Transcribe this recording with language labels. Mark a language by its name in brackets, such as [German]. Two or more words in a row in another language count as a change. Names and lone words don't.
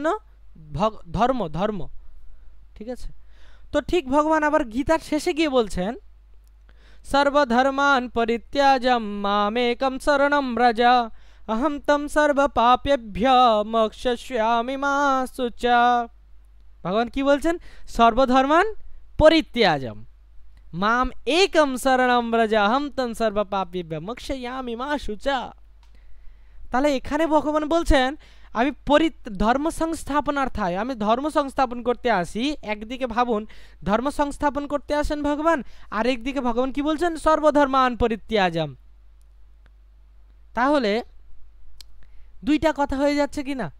[Bangla] ধর্ম, ধর্ম, ঠিক আছে। তো ঠিক ভগবান আবার গীতার শেষে গিয়ে বলছেন, [Sanskrit] সর্বধর্মান পরিত্যাজ্য মামেকম শরণম ব্রজ অহম তম সর্ব পাপেভ্যো মোক্ষয়িষ্যামি মা শুচা। [Bangla] ভগবান কি বলছেন? [Sanskrit] সর্বধর্মান পরিত্যাজ্য মাম একম শরণম ব্রজ অহম তম সর্ব পাপেভ্যো মোক্ষয়িষ্যামি মা শুচা। [Bangla] তাহলে এখানে ভগবান বলছেন আমি [Sanskrit] ধর্ম সংস্থাপনার্থায়, [Bangla] আমি ধর্ম সংস্থাপন করতে আসি। একদিকে ভাবুন ধর্ম সংস্থাপন করতে আসেন ভগবান, আর একদিকে ভগবান কি বলছেন? [Sanskrit] সর্বধর্মান পরিত্যাজম। [Bangla] তাহলে দুইটা কথা হয়ে যাচ্ছে কি না?